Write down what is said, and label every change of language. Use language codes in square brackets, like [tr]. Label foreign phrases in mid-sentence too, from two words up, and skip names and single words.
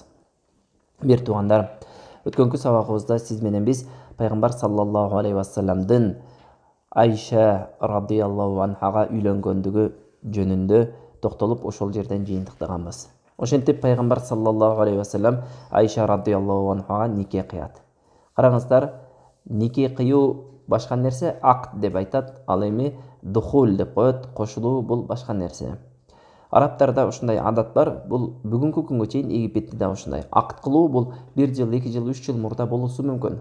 [ky] Бир туугандар, өткөнкү сабагыбызда сиз менен биз пайгамбар [ar] صلى الله عليه وسلم-дын [ky] Айша [ar] رضي الله عنها-га [ky] үйлөнгөндүгү жөнүндө токтолуп ошол жерден жыйынтыктаганбыз. Ошентип пайгамбар [ar] صلى الله عليه وسلم [ky] Айша [ar] رضي الله عنها-га [ky] нике кыят. Караңыздар, нике кыюу башка нерсе, акт деп айтат, ал эми духул деп коет, кошулуу бул башка нерсе. Арабтарда ушундай адат бар, бул бүгүнкү күнгө чейин Египетте да ушундай. Акт кылуу бул 1 жыл, 2 жыл, 3 жыл мурда болушу мүмкүн.